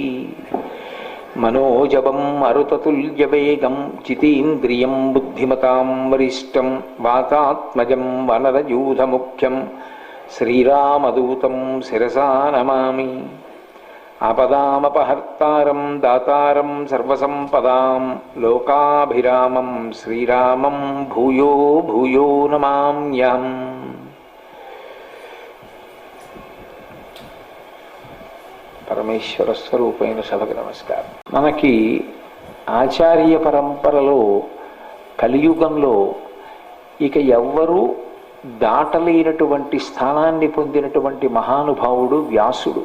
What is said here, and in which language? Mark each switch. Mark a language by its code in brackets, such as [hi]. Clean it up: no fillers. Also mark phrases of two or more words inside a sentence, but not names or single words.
[sa] मनोजवं मरुततुल्यवेगं जितेन्द्रियं बुद्धिमतां वरिष्ठं वातात्मजं वनरयूथमुख्यं श्रीरामदूतं शिरसा नमामि। आपदामपहर्तारं दातारं सर्वसम्पदां लोकाभिरामं श्रीरामं भूयो भूयो नमाम्यहम्। [te] పరమేశ్వర స్వరూపమైన సభకు నమస్కారం. మనకి ఆచార్య పరంపరలో కలియుగంలో ఇక ఎవ్వరూ దాటలేనటువంటి స్థానాన్ని పొందినటువంటి మహానుభావుడు వ్యాసుడు.